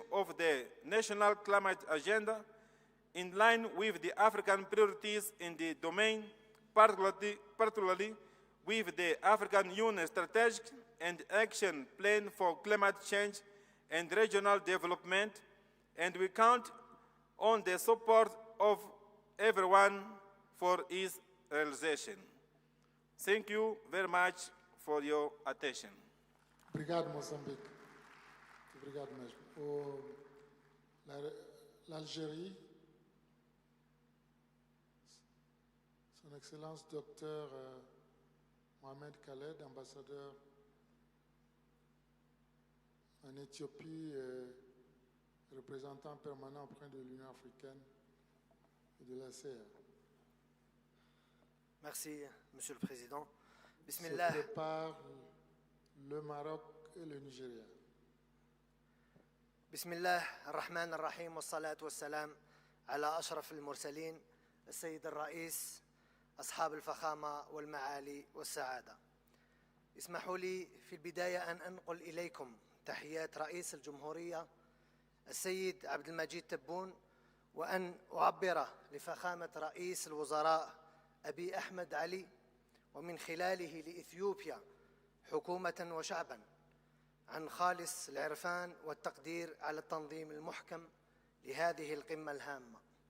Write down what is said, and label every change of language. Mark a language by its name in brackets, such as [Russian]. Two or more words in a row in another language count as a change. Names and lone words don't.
[English] of the National Climate Agenda in line with the African priorities in the domain, particularly with the African Union Strategic and Action Plan for Climate Change and Regional Development, and we count on the support of everyone for its realization. Thank you very much for your attention. [Portuguese] Obrigado, Moçambique. Obrigado mesmo. [French] L'Algérie, Son Excellence Dr. Mohamed Khaled, ambassadeur en Éthiopie, représentant permanent auprès de l'Union africaine et de la CEA. Merci, Monsieur le Président. Bismillah. Se prépare le Maroc et le Nigeria. [Arabic] بسم الله الرحمن الرحيم والصلاة والسلام على أشرف المرسلين السيد الرئيس أصحاب الفخامة والمعالي والسعادة. اسمحوا لي في البداية أن أنقل إليكم تحيات رئيس الجمهورية السيد عبد المجيد تبون وأن أعبر لفخامة رئيس الوزراء أبي أحمد علي ومن خلاله لإثيوبيا حكومة وشعبا عن خالص العرفان والتقدير على التنظيم المحكم لهذه القمة الهامة.